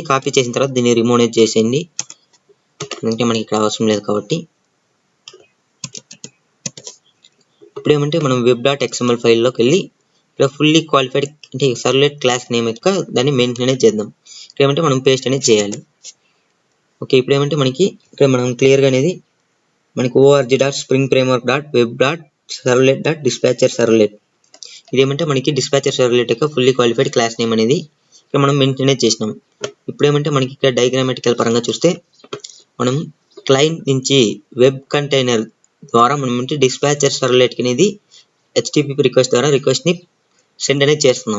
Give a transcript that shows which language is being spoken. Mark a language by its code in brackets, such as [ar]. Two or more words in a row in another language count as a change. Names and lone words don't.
[te] కాపీ చేసిన తర్వాత దీన్ని రిమూవ్ అనేది చేసేయండి. ఎందుకంటే మనకి ఇక్కడ అవసరం లేదు కాబట్టి ఇప్పుడు ఏమంటే మనం web.xml ఫైల్లోకి వెళ్ళి ఇక్కడ [en] fully qualified [te] అంటే [en] servlet class name [te] యొక్క దాన్ని మెన్షన్ అనేది చేద్దాం. ఇక్కడ ఏమంటే మనం పేస్ట్ అనేది చేయాలి. ఓకే, ఇప్పుడు ఏమంటే మనకి ఇక్కడ మనం క్లియర్గా అనేది మనకి org.springframework.web.servlet.dispatcher-servlet ఇదేమంటే మనకి [en] dispatcher servlet [te] యొక్క [en] fully qualified class name [te] అనేది ఇక్కడ మనం మెన్షన్ అనేది చేసినాం. ఇప్పుడు ఏమంటే మనకి ఇక్కడ డయాగ్రామాటికల్ పరంగా చూస్తే మనం క్లయింట్ నుంచి [en] web container [te] ద్వారా మనం అంటే [en] dispatcher servlet [te] అనేది [en] HTTP request [te] ద్వారా రిక్వెస్ట్ని సెండ్ అనేది చేస్తున్నాం.